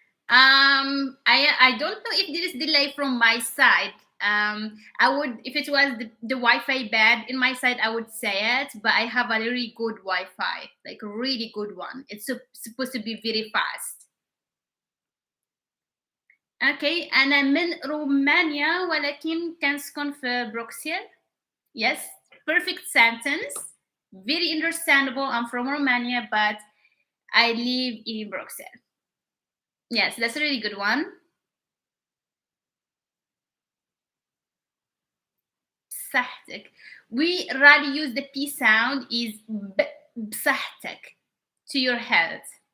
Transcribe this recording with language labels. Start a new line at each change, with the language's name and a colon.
English: I don't know if there is delay from my side. I would, if it was the Wi-Fi bad in my side, I would say it, but I have a really good Wi-Fi, like a really good one. It's supposed to be very fast. Okay,
Arabic: أنا من رومانيا ولكن كنسكن في بروكسل.
English: Yes, perfect sentence. Very understandable. I'm from Romania, but I live in Bruxelles. Yes, that's a really good one.
Arabic: بصحتك.
English: We rarely use the P sound, is
Arabic: بصحتك,
English: to your health.